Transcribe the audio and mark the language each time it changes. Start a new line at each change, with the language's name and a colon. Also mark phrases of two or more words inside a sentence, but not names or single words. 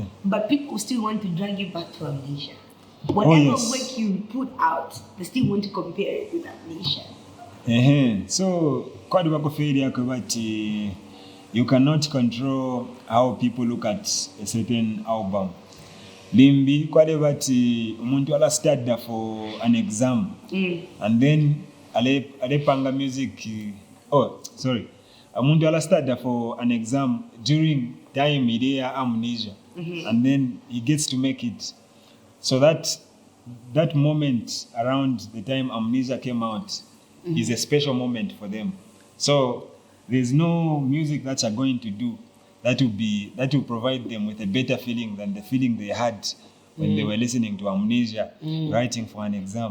English: But people still want to drag you back to Amnesia. Whatever yes. work you put out, they still want to compare it with Amnesia. So, but you cannot control how people look at a certain album.
Bemba: Limbi, kwalebati umuntu ala
English: study for an exam, and then
Bemba: ale panga music. Umuntu ala
English: study for an exam during time idea Amnesia, and then he gets to make it. So that moment around the time Amnesia came out is a special moment for them. So there's no music that you're going to do that will provide them with a better feeling than the feeling they had when they were listening to Amnesia, writing for an exam.